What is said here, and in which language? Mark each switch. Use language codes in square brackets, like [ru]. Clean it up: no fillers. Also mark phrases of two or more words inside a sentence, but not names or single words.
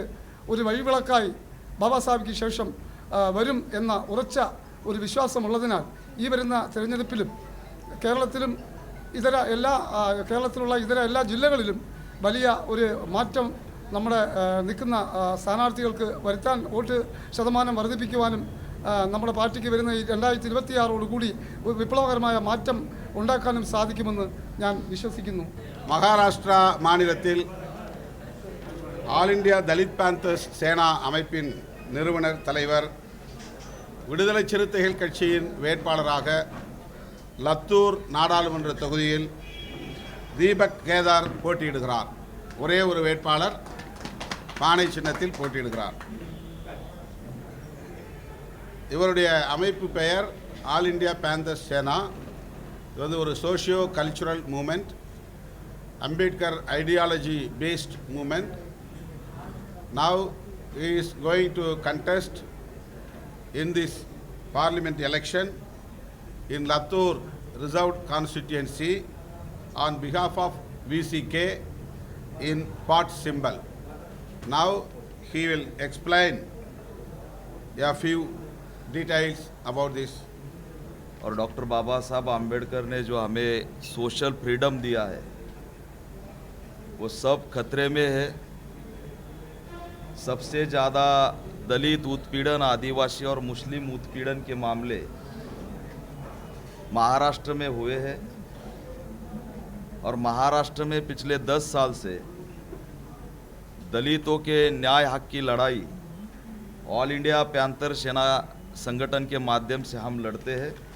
[ml] ഒരു വഴിവിളക്കായി ബാബാ സാഹിബിക്ക് ശേഷം വരും എന്ന ഉറച്ച ഒരു വിശ്വാസമുള്ളതിനാൽ ഈ വരുന്ന തിരഞ്ഞെടുപ്പിലും കേരളത്തിലും കേരളത്തിലുള്ള ഇതര എല്ലാ ജില്ലകളിലും വലിയ ഒരു മാറ്റം നമ്മുടെ നിൽക്കുന്ന സ്ഥാനാർത്ഥികൾക്ക് വരുത്താൻ, വോട്ട് ശതമാനം വർദ്ധിപ്പിക്കുവാനും നമ്മുടെ പാർട്ടിക്ക് വരുന്ന ഈ 2026 ഒരു വിപ്ലവകരമായ മാറ്റം ഉണ്ടാക്കാനും സാധിക്കുമെന്ന് ഞാൻ വിശ്വസിക്കുന്നു. [ta] மகாராஷ்டிரா மாநிலத்தில் ஆல் இந்தியா தலித் பேந்தர்ஸ் சேனா அமைப்பின் நிறுவனர் தலைவர், விடுதலை சிறுத்தைகள் கட்சியின் வேட்பாளராக லத்தூர் நாடாளுமன்ற தொகுதியில் தீபக் கேதார் போட்டியிடுகிறார். ஒரே ஒரு வேட்பாளர் பானை சின்னத்தில் போட்டியிடுகிறார். இவருடைய அமைப்பு பெயர் ஆல் இந்தியா பேந்தர்ஸ் சேனா. இது வந்து ஒரு [en] socio cultural movement, Ambedkar ideology based movement. நவ் he is going to contest in this parliament election in Latur reserved constituency on behalf of VCK in pot symbol. Now he will explain a few details about this. [hi] और डॉक्टर बाबा साहब आम्बेडकर ने जो हमें [en] social freedom [hi] दिया है, वो सब खतरे में है। सबसे ज़्यादा दलित उत्पीड़न, आदिवासी और मुस्लिम उत्पीड़न के मामले महाराष्ट्र में हुए हैं और महाराष्ट्र में पिछले 10 साल से दलितों के न्याय हक की लड़ाई ऑल इंडिया पैंथर सेना संगठन के माध्यम से हम लड़ते हैं।